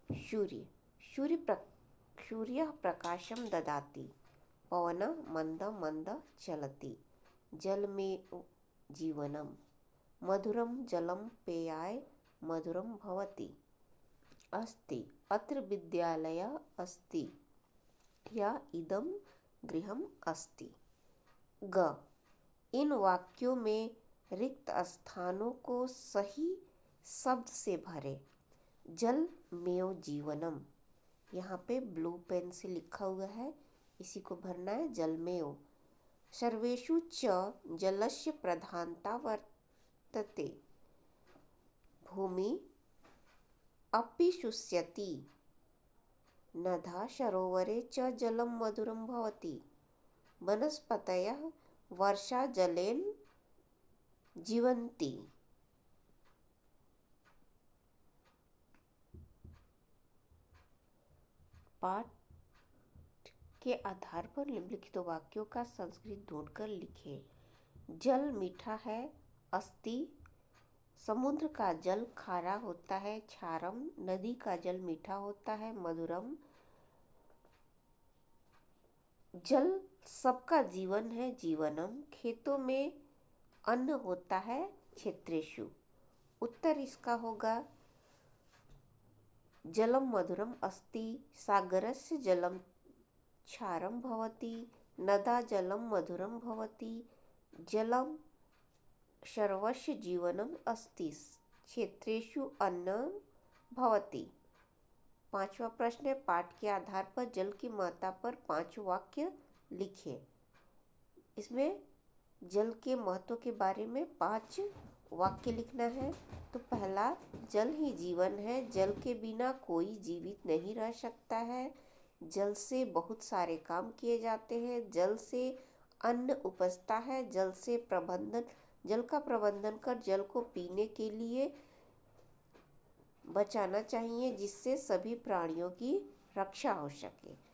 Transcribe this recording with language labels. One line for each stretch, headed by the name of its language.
Sanskrit: सूर्य सूर्य प्रकाशम ददाति, पवन मंद मंद चलति, जलमेव जीवनम, मधुरम जलम पेयाय मधुरम भवति, अस्ति अत्र विद्यालयः अस्ति, या इदं गृहम् अस्ति।
Hindi: ग इन वाक्यों में रिक्त स्थानों को सही शब्द से भरें।
Sanskrit: जल मेव जीवनम,
Hindi: यहाँ पे ब्लू पेन से लिखा हुआ है, इसी को भरना है।
Sanskrit: जलमेव। सर्वेषु च जलस्य प्रधानता वर्तते, भूमि अपि शुष्यति, नदा सरोवरे च जलं मधुरं भवति, वनस्पतयः वर्षाजलेन जीवन्ति।
Hindi: पाठ के आधार पर निम्नलिखित वाक्यों का संस्कृत ढूंढकर लिखें। जल मीठा है, अस्ति समुद्र का जल खारा होता है, क्षारम नदी का जल मीठा होता है, मधुरम जल सबका जीवन है, जीवनम खेतों में अन्न होता है, क्षेत्रेषु। उत्तर इसका होगा
Sanskrit: जलम मधुरम अस्ति, सागरस्य जलम क्षारं भवति, नदा जलम मधुरम भवति, जलम सर्वस्य जीवनम अस्ति, क्षेत्रेषु अन्नं भवति।
Hindi: पांचवा प्रश्न है, पाठ के आधार पर जल की महत्ता पर 5 वाक्य लिखें। इसमें जल के महत्व के बारे में 5 वाक्य लिखना है। तो पहला, जल ही जीवन है, जल के बिना कोई जीवित नहीं रह सकता है, जल से बहुत सारे काम किए जाते हैं, जल से अन्न उपजता है, जल का प्रबंधन कर जल को पीने के लिए बचाना चाहिए, जिससे सभी प्राणियों की रक्षा हो सके।